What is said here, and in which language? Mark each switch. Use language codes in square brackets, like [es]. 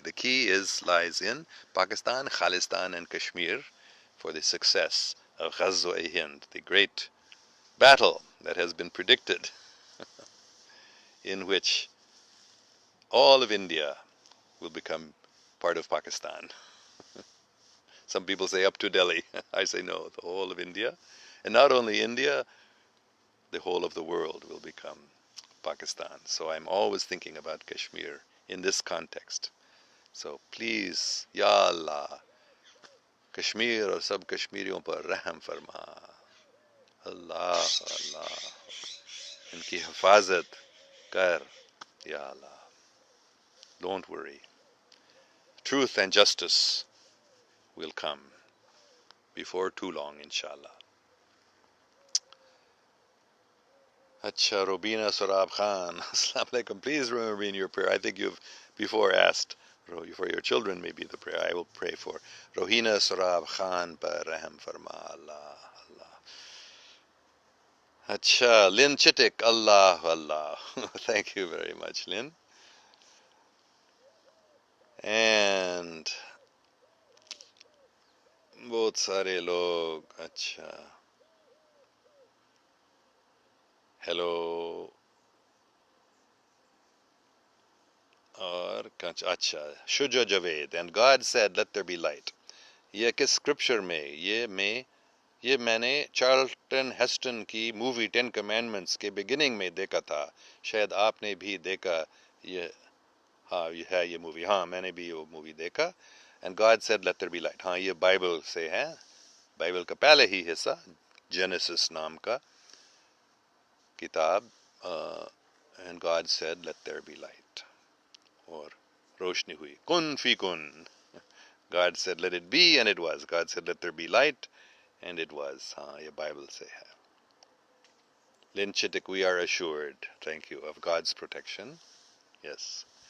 [en] The key lies in Pakistan, Khalistan, and Kashmir for the success of Ghazwa-e-Hind, the great battle that has been predicted, in which all of India will become part of Pakistan. Some people say up to Delhi. I say no, the whole of India. And not only India, the whole of the world will become Pakistan. So I'm always thinking about Kashmir in this context. So please, [hi] Ya Allah, Kashmir और सब कश्मीरियों पर रहम फरमा. Allah, Allah, इनकी हिफाजत कर, Ya Allah. [en] Don't worry. Truth and justice will come before too long, inshallah. Acha, Robina Sarab Khan, Assalamu alaikum. Please remember me in your prayer. I think you've before asked for your children, maybe the prayer. I will pray for Rohina Sarab Khan [hi] par Raham Farma, [en] Allah, Allah. Acha, Lynn Chitik, Allah, Allah. Thank you very much, Lynn. And [hi] बहुत सारे लोग, अच्छा, [en] hello, [hi] और अच्छा, [en] Shuja Javed, and God said, let there be light. [hi] ये किस scripture में, ये मैंने चार्ल्टन हेस्टन की मूवी 10 Commandments के beginning में देखा था. शायद आपने भी देखा ये. हाँ, ये है ये मूवी. हाँ, मैंने भी वो मूवी देखा. [en] And God said, let there be light. [hi] हाँ, ये बाइबल से है. बाइबल का पहले ही हिस्सा, Genesis नाम का किताब. [en] And God said, let there be light. [hi] और रोशनी हुई. [ar] कुन फी कुन. [en] God said, let it be, and it was. God said, let there be light, and it was. [hi] हाँ, ये बाइबल से है. [en] Lynn Chittick, we are assured, thank you, of God's protection. Yes.